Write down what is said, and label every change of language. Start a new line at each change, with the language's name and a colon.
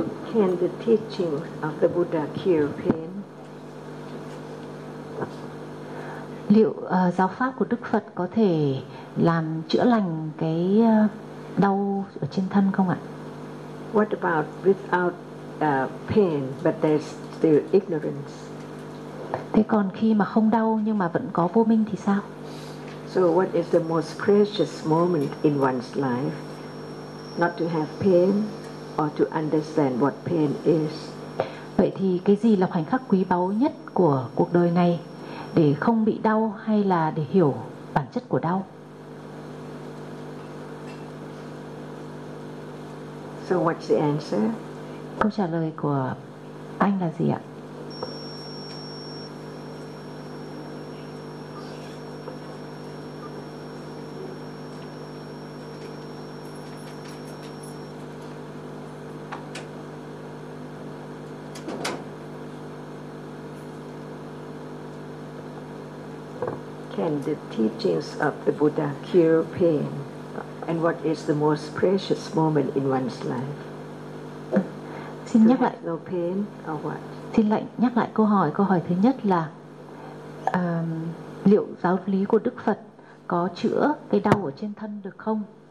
English: Can the teaching of the Buddha cure pain?
Vietnamese: Liệu giáo pháp của Đức Phật có thể làm chữa lành cái đau ở trên thân không ạ?
English: What about without pain but there's still ignorance?
Vietnamese: Thế còn khi mà không đau nhưng mà vẫn có vô minh thì sao?
English: So what is the most precious moment in one's life? Not to have pain or to understand what pain is?
Vietnamese: Vậy thì cái gì là khoảnh khắc quý báu nhất của cuộc đời này để không bị đau hay là để hiểu bản chất của đau?
English: So what's the answer?
Vietnamese: Câu trả lời của anh là gì ạ?
English: Can the teachings of the Buddha cure pain? And what is the most precious moment in one's life?
Vietnamese: Xin nhắc lại.
English: No pain or what?
Vietnamese: Xin lại nhắc lại câu hỏi. Câu hỏi thứ nhất là liệu giáo lý của Đức Phật có chữa cái đau ở trên thân được không?